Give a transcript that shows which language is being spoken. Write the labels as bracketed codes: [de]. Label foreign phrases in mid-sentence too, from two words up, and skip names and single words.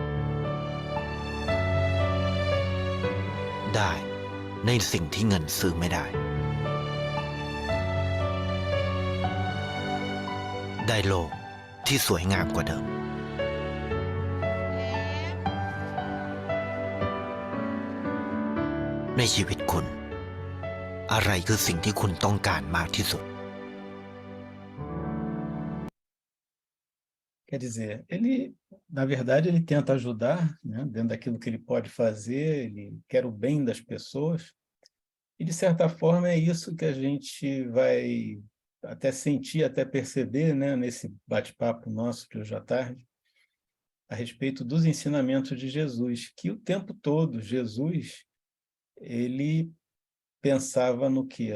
[th] ได้ในสิ่งที่เงินซื้อไม่ได้ ได้โลกที่สวยงามกว่าเดิม ในชีวิตคุณ อะไรคือสิ่งที่คุณต้องการมากที่สุด [pt] Quer dizer, ele, na verdade, ele tenta ajudar, né, dentro daquilo que ele pode fazer, ele quer o bem das pessoas, e, de certa forma, é isso que a gente vai até sentir, até perceber, né, nesse bate-papo nosso de hoje à tarde, a respeito dos ensinamentos de Jesus, que o tempo todo Jesus, ele pensava no quê?